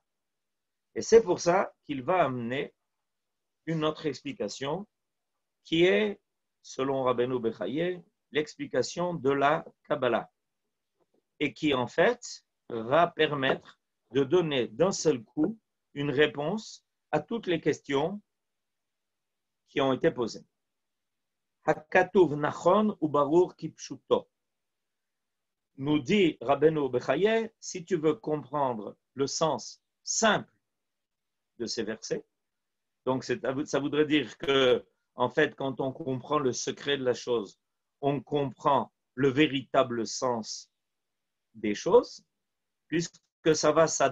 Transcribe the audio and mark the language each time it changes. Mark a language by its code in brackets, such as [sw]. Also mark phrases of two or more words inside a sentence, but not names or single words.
[fr] Et c'est pour ça qu'il va amener une autre explication qui est, selon Rabbeinu Bechaye, l'explication de la Kabbalah et qui, en fait, va permettre de donner d'un seul coup une réponse à toutes les questions qui ont été posées. [he] הכתוב נכון וברור כפשוטו. [fr] Nous dit Rabbeinu Bechaye, si tu veux comprendre le sens simple de ces versets, donc ça voudrait dire que, en fait, quand on comprend le secret de la chose, on comprend le véritable sens des choses, puisque ça va